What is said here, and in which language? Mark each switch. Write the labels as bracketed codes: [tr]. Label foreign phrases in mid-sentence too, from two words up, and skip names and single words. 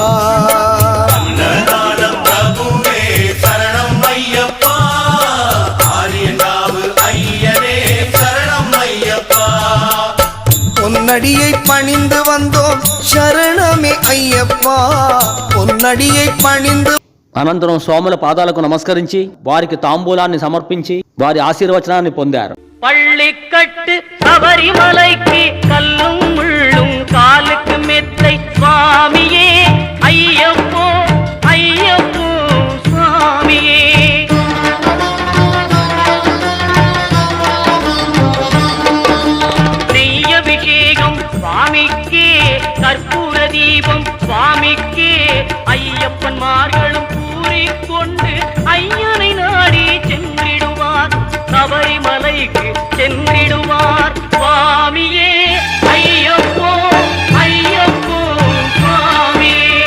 [ta] அன்னதான பிரபுவே சரணம் ஐயப்பா ஆரியங்காவு ஐயனே சரணம் ஐயப்பா பொன்னடியை பணிந்து வந்தோம் சரணமே ஐயப்பா பொன்னடியை పణిందు [te] అనంతరం స్వాముల పాదాలకు నమస్కరించి వారికి తాంబూలాన్ని సమర్పించి వారి ఆశీర్వచనాన్ని పొందారు. [ta] பள்ளிக்கட்டு சபரிமலைக்கு கல்லும் முள்ளும் காலுக்கு மெத்தை சுவாமியே ஐயப்போ ஐயப்போ சுவாமியே நெய்யபிஷேகம் சுவாமிக்கே கற்பூர தீபம் சுவாமிக்கே ஐயப்பன்மார்களும் கூறிக்கொண்டு ஐயனை நாடி சென்றிடுவார் சபரிமலைக்கு சென்றிடுவார் சுவாமியே ஐயப்போ ஐயப்போ சுவாமியே